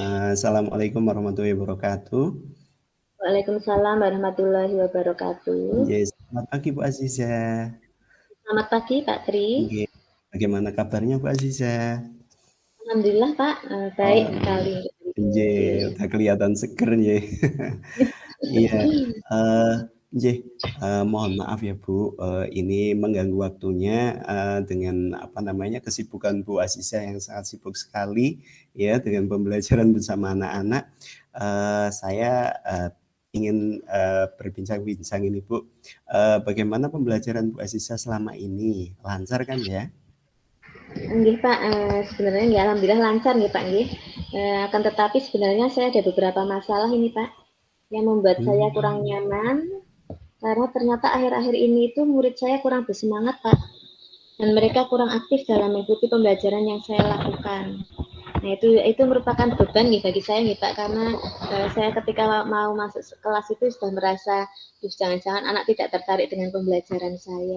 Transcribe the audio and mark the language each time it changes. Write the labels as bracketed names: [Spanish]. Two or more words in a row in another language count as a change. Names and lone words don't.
[Arabic] السلام عليكم ورحمة الله وبركاته. وعليكم السلام ورحمة الله وبركاته. [Indonesian] Nggih, selamat pagi Bu Azizah. Selamat pagi Pak Tri. Nggih, bagaimana kabarnya Bu Azizah? Alhamdulillah Pak, baik Oh, sekali. nggih, udah kelihatan seger nggih. Iya, eee, nggih, mohon maaf ya Bu, ini mengganggu waktunya, dengan apa namanya, kesibukan Bu Azizah yang sangat sibuk sekali ya dengan pembelajaran bersama anak-anak. Saya, ingin, berbincang-bincang ini Bu, bagaimana pembelajaran Bu Azizah selama ini? Lancar kan ya? Nggih Pak, sebenarnya nggih alhamdulillah lancar nggih Pak nggih. Akan tetapi sebenarnya saya ada beberapa masalah ini Pak, yang membuat saya kurang Mmm, nyaman, karena ternyata akhir-akhir ini itu murid saya kurang bersemangat Pak, dan mereka kurang aktif dalam mengikuti pembelajaran yang saya lakukan. Nah, itu merupakan beban nih bagi saya nih Pak, karena saya ketika mau masuk kelas itu sudah merasa, jangan-jangan anak tidak tertarik dengan pembelajaran saya.